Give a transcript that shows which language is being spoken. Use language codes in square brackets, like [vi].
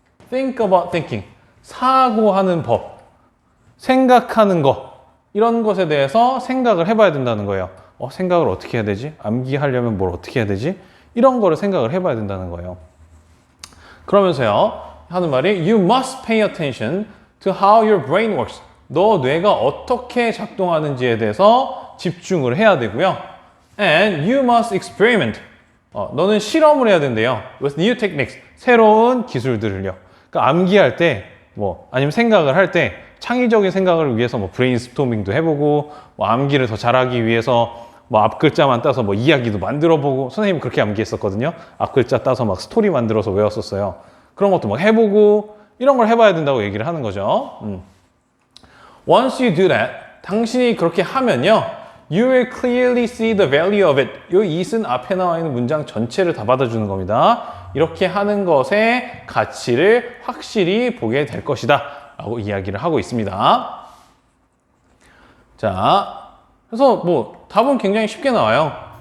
[en] think about thinking, [ko] 사고하는 법, 생각하는 것, 이런 것에 대해서 생각을 해봐야 된다는 거예요. 생각을 어떻게 해야 되지? 암기하려면 뭘 어떻게 해야 되지? 이런 거를 생각을 해봐야 된다는 거예요. 그러면서요, 하는 말이 [en] you must pay attention to how your brain works. [ko] 너 뇌가 어떻게 작동하는지에 대해서 집중을 해야 되고요. [en] And you must experiment. [ko] 너는 실험을 해야 된대요. [en] With new techniques. [ko] 새로운 기술들을요. 그러니까 암기할 때, 아니면 생각을 할 때 창의적인 생각을 위해서 브레인스토밍도 해보고, 암기를 더 잘하기 위해서 앞글자만 따서 이야기도 만들어보고, 선생님은 그렇게 암기했었거든요. 앞글자 따서 스토리 만들어서 외웠었어요. 그런 것도 해보고, 이런 걸 해봐야 된다고 얘기를 하는 거죠. [en] Once you do that, [ko] 당신이 그렇게 하면요, [en] you will clearly see the value of it. [ko] 이 it은 앞에 나와 있는 문장 전체를 다 받아주는 겁니다. 이렇게 하는 것의 가치를 확실히 보게 될 것이다 라고 이야기를 하고 있습니다. 자, 그래서 답은 굉장히 쉽게 나와요.